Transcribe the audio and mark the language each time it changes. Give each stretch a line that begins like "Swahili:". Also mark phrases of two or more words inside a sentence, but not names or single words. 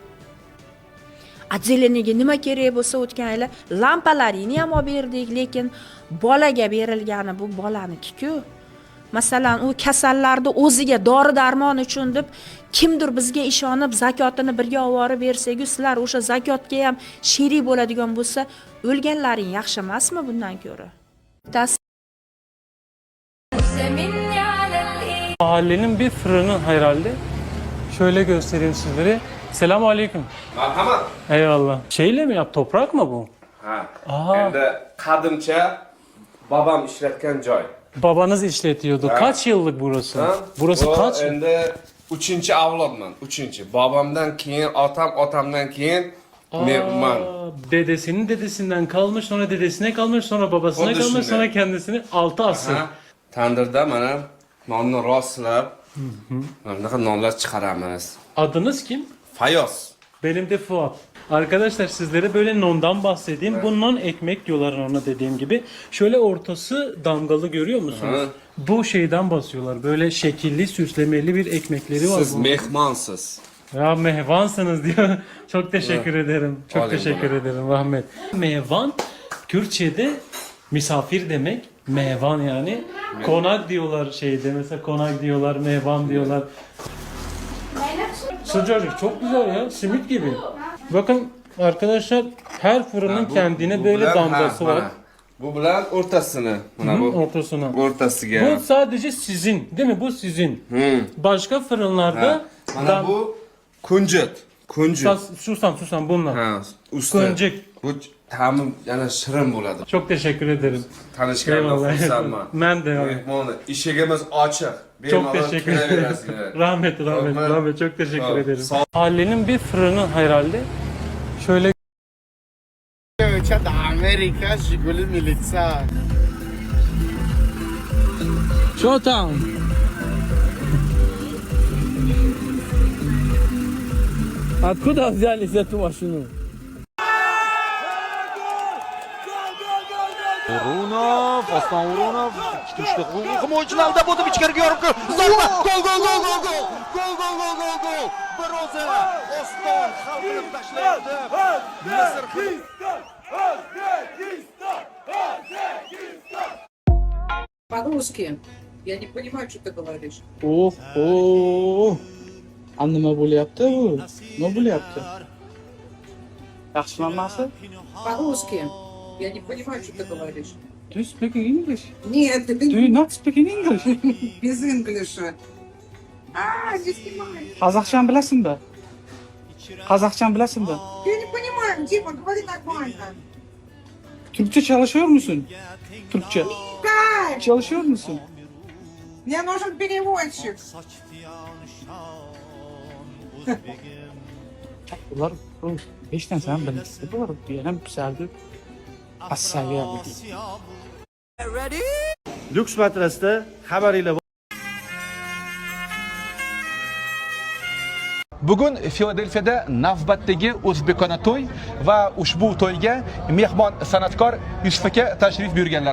Uzbek: Отделениyaga nima kerak bo'lsa o'tgan yili lampalarini ham olib berdik, lekin bolaga berilgani bu bolaniki-ku. Masalan, u kasallarni o'ziga dori-darmon uchun deb kimdir bizga ishonib zakotini birga olib borib bersak-ku, sizlar o'sha zakotga ham sherik bo'ladigan bo'lsa, o'lganlaring yaxshi emasmi bundan ko'ra?
Turkish: Mahallenin bir fırını herhalde. Şöyle göstereyim sizlere. Selamun aleyküm.
Uzbek: Marhamat.
Turkish: Eyvallah. Şeyle mi yap? Toprak mı bu? Ha. Aa.
Uzbek: Endi qadimcha babam ishlatgan joy.
Turkish: Babanız işletiyordu. Ha. Kaç yıllık burası? Ha? Burası Bu kaç?
Uzbek: Endi 3-chi avlodman. 3-chi. Babamdan keyin otam, otamdan keyin men.
Turkish: Dedesinin dedesinden kalmış, sonra dedesine kalmış, sonra babasına
Uzbek: Xuddi
Turkish: kalmış,
Uzbek: shunday.
Turkish: sonra kendisini 6 asır. Ha.
Uzbek: Tandirda mana nonni rostlab, bunaqa nonlar chiqaramiz.
Turkish: Adınız kim?
Uzbek: Fayoz.
Turkish: Benim de Fuat. Arkadaşlar sizlere böyle nondan bahsedeyim. Evet. Bu non ekmek diyorlar ona dediğim gibi. Şöyle ortası damgalı görüyor musunuz? Hı. Bu şeyden basıyorlar. Böyle şekilli, süslemeli bir ekmekleri var.
Uzbek: Siz
Turkish: bunun.
Uzbek: mehmonsiz.
Turkish: Ya mehvansınız diyor. Çok teşekkür ederim. Çok Alayım teşekkür bana. ederim rahmet. Mehvan Kürtçe'de misafir demek. Mehvan yani. Konak diyorlar şeyde. Mesela konak diyorlar, mehvan diyorlar. Sıcacık çok güzel ya. Simit gibi. Bakın arkadaşlar her fırının
Uzbek: Ha, bu-
Turkish: kendine
Uzbek: bu
Turkish: böyle
Uzbek: bilan-
Turkish: damgası ha, var.
Uzbek: mana. Bu bilan o'rtasini, mana Hı,
Turkish: bu ortasına.
Uzbek: o'rtasiga.
Turkish: Bu sadece sizin, değil mi? Bu sizin. Hı. Başka fırınlarda
Uzbek: Ha. Mana bu kunjut. Kunjut.
Turkish: susam bunlar.
Uzbek: Ha, usta. Kunjut. Bu ta'mi yana shirin bo'ladi.
Turkish: Çok teşekkür ederim.
Uzbek: Tanishganimga xursandman.
Turkish: Ben de.
Uzbek: Mehmonni eshigimiz ochiq.
Turkish: Çok
Uzbek: Bemalol
Turkish: teşekkür ederim.
Uzbek: kelaverasizlar. Rahmet. Rahmet.
Turkish: Rahmet. Çok teşekkür Sağ ol. ederim. Sağ ol. Mahallenin bir fırını herhalde. Şöyle Çat Amerika Jiguli Militsa.
English: Showtime.
Russian: Откуда взяли эту машину?
Uzbek: O'runov, Oston O'runov, ikkita uchta himoyachilar alda bo'ldi, ichkariga yorib kirdi. Zarba, gol, gol, gol, gol, gol. Gol, gol, gol, gol, gol. Bir o'zi Oston hal qilib tashlayapti. Misr
Russian: По-русски. Я не понимаю, что ты говоришь.
Uzbek: Nima bo'lyapti bu? Nima bo'lyapti? Yaxshilanmasi?
Russian: По-русски. Я не понимаю, что ты говоришь.
English: Do you speak English?
Russian: Нет, ты
English: Do you not speak English?
Russian: без инглиша. Не снимай.
Uzbek: Qozoqcha bilasizmi? Qozoqcha bilasizmi?
Russian: Я не понимаю, Дима, говори нормально.
Turkish: Turkcha çalışıyor musun?
Uzbek: Turkcha.
Russian: Кай,
Turkish: Çalışıyor musun?
Russian: мне нужен переводчик.
Uzbek: Ular bu 5 narsani bilsa bular yana bizlarni assaviya Lyuks matrasda xabaringlar Bugun Filadelfiyada navbatdagi o'zbekona to'y va ushbu to'yga mehmon san'atkor Yusuf aka tashrif buyurganlar.